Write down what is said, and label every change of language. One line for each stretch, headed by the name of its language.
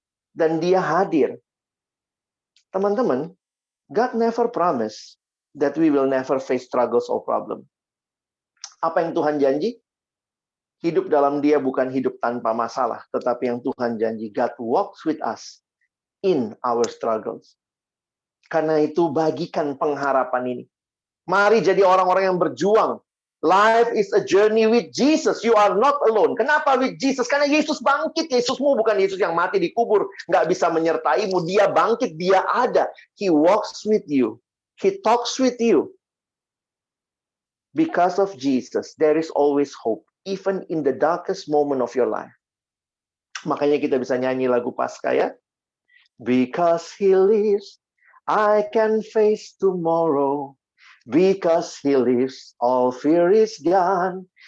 Indonesian: Dan dia hadir. Teman-teman,
English: God never promise that we will never face struggles or problem.
Indonesian: Apa yang Tuhan janji? Hidup dalam dia bukan hidup tanpa masalah. Tetapi yang Tuhan janji,
English: God walks with us in our struggles.
Indonesian: Karena itu bagikan pengharapan ini. Mari jadi orang-orang yang berjuang.
English: Life is a journey with Jesus. You are not alone.
Indonesian: Kenapa
English: with Jesus?
Indonesian: Karena Yesus bangkit. Yesusmu bukan Yesus yang mati dikubur. Nggak bisa menyertaimu. Dia bangkit, dia ada.
English: He walks with you. He talks with you. Because of Jesus, there is always hope. Even in the darkest moment of your life.
Indonesian: Makanya kita bisa nyanyi lagu Paskah ya.
English: Because He lives, I can face tomorrow. Because He lives, all fear is gone.